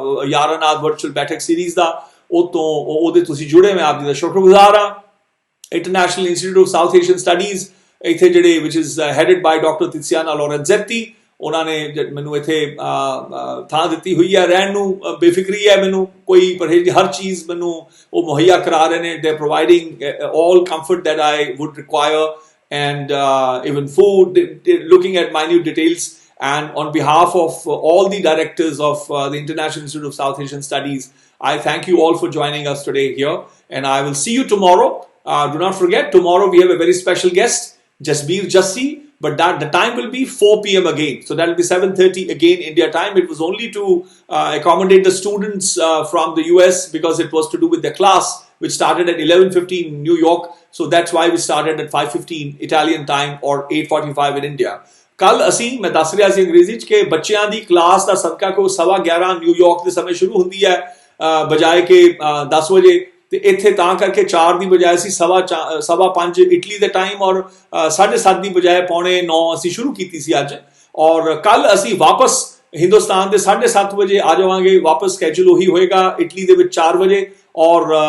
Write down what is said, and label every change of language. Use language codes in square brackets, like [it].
[pa] ਯਾਰਾਨਾਦ virtual ਬੈਠਕ series ਦਾ ਉਹਦੇ ਤੁਸੀਂ ਜੁੜੇ ਮੈਂ ਆਪ ਜੀ ਦਾ ਸ਼ੁਕਰਗੁਜ਼ਾਰ ਹਾਂ international institute of south Asian studies ਇੱਥੇ ਜਿਹੜੇ ਵਿਚ [en] is headed by [pa] ਡਾਕਟਰ ਤਿਤਸਿਆਨਾ ਲੋਰੈਂਜ਼ੈਤੀ ਉਹਨਾਂ ਨੇ ਮੈਨੂੰ ਇੱਥੇ ਥਾਂ ਦਿੱਤੀ ਹੋਈ ਹੈ ਰਹਿਣ ਨੂੰ ਬੇਫਿਕਰੀ ਹੈ ਮੈਨੂੰ ਕੋਈ ਪਰਹੇਜ਼ ਹਰ ਚੀਜ਼ ਮੈਨੂੰ ਉਹ ਮੁਹੱਈਆ ਕਰਾ ਰਹੇ ਨੇ ਦੇ [en] Providing all comfort that I would require and even food, looking at minute details. And on behalf of all the directors of the International Institute of South Asian Studies, I thank you all for joining us today here. And I will see you tomorrow. Do not forget, tomorrow we have a very special guest, Jasbir Jassi, but the time will be 4 p.m. again. So that will be 7:30 again India time. It was only to accommodate the students from the US because it was to do with their class, which started at 11:15 in New York. So that's why we started at 5:15 Italian time or 8:45 in India. [pa] ਕੱਲ ਅਸੀਂ ਮੈਂ ਦੱਸ ਰਿਹਾ ਸੀ ਅੰਗਰੇਜ਼ੀ ਚ ਕਿ ਬੱਚਿਆਂ ਦੀ class ਦਾ ਸਦਕਾ ਕੋ 11:15 ਨਿਊਯਾਰਕ ਦੇ ਸਮੇਂ ਸ਼ੁਰੂ ਹੁੰਦੀ ਹੈ ਬਜਾਏ ਕਿ 10 ਵਜੇ ਤੇ ਇੱਥੇ ਤਾਂ ਕਰਕੇ 4 ਦੀ ਬਜਾਏ ਸੀ 5:15 ਇਟਲੀ ਦੇ ਟਾਈਮ ਔਰ 7:30 ਦੀ ਬਜਾਏ 8:45 ਅਸੀਂ ਸ਼ੁਰੂ ਕੀਤੀ ਸੀ ਅੱਜ ਔਰ ਕੱਲ ਅਸੀਂ ਵਾਪਸ ਹਿੰਦੁਸਤਾਨ ਦੇ 7:30 ਵਜੇ ਆ ਜਾਵਾਂਗੇ ਵਾਪਸ ਸਕੈਜੂਲ ਉਹੀ ਹੋਏਗਾ ਇਟਲੀ ਦੇ ਵਿੱਚ 4 ਵਜੇ ਔਰ